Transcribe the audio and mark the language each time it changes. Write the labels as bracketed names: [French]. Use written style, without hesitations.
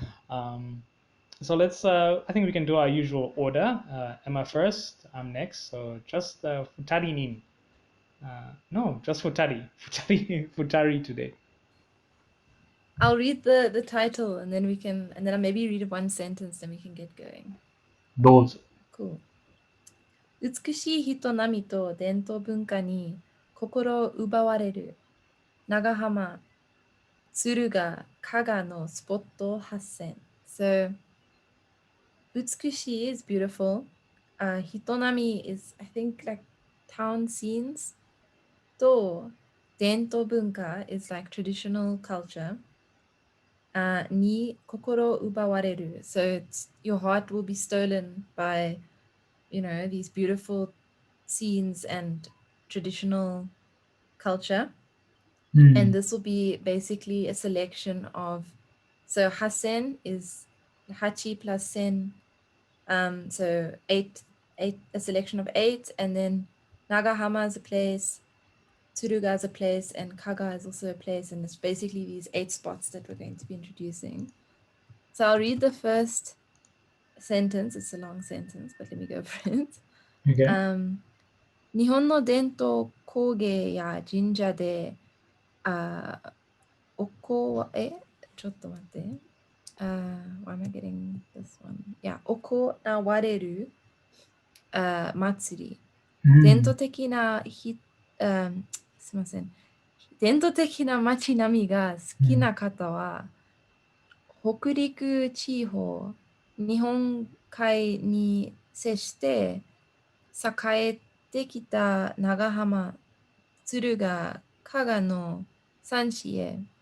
[English] Um, so let's. I think we can do our usual order. Emma first. I'm next. So just Futari nin. No, just Futari. Futari today. I'll read the title and then I'll maybe read one sentence, then we can get going. [Japanese] どうぞ。 [English] Cool. [Japanese] 美しい人並みと伝統文化に心を奪われる長浜、敦賀、加賀のスポット発戦。 [English] So, 美しい is beautiful. Hitonami is, I think, like town scenes. と、伝統文化 is like traditional culture. [Japanese] に心奪われる. [English] So your heart will be stolen by, these beautiful scenes and traditional culture. And this will be basically a selection of, so Hasen is Hachi plus Sen, so eight, a selection of 8, and then Nagahama is a place, Tsuruga is a place, and Kaga is also a place, and it's basically these 8 spots that we're going to be introducing. So I'll read the first sentence. It's a long sentence, but let me go for it. Okay. [Japanese] 日本の伝統工芸や神社で、おこちょっと待って。 [English] Why am I getting this one? [Japanese] Yeah, 行われる、祭り。伝統的なすいません。伝統的な街並みが好きな方は、北陸地方、日本海に接して栄えてきた長浜、敦賀、加賀の三市へ。